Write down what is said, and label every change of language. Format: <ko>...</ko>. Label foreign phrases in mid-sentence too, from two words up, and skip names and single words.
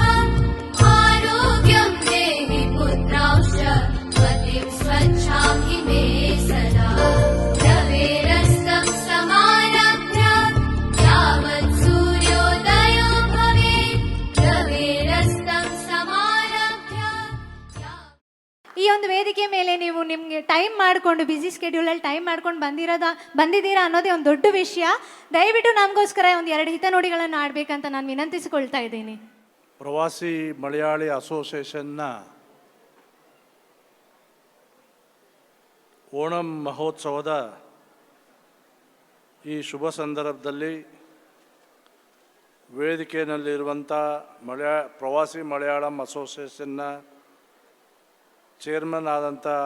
<sa>आरोग्यं देहि पुत्रांश्च मतिं स्वच्छां हि मे सदा. रवेरस्तं समारभ्य यावत् सूर्योदयो भवेत्. रवेरस्तं समारभ्य</sa> <kn>ಈ ಒಂದು ವೇದಿಕೆ ಮೇಲೆ ನೀವು ನಿಮಗೆ ಟೈಮ್ ಮಾಡಿಕೊಂಡು</kn> <en>busy scheduleಲ್ಲಿ</en> <kn>ಟೈಮ್ ಮಾಡ್ಕೊಂಡು ಬಂದಿದ್ದೀರಾ ಅನ್ನೋದೇ ಒಂದು ದೊಡ್ಡ ವಿಷಯ. ದಯವಿಟ್ಟು ನಮಗೋಸ್ಕರ ಒಂದು 2 ಹಿತನುಡಿಗಳನ್ನು ಆಡಬೇಕಂತ ನಾನು ವಿನಂತಿಸಿಕೊಳ್ತಾ ಇದ್ದೀನಿ. ಪ್ರವಾಸಿ ಮಲಯಾಳಿ ಅಸೋಸಿಯೇಷನ್ನ ಓಣಂ ಮಹೋತ್ಸವದ ಈ ಶುಭ ಸಂದರ್ಭದಲ್ಲಿ ವೇದಿಕೆಯಲ್ಲಿರುವಂಥ ಪ್ರವಾಸಿ ಮಲಯಾಳಂ ಅಸೋಸಿಯೇಷನ್ನ ಚೇರ್ಮನ್ ಆದಂಥ</kn>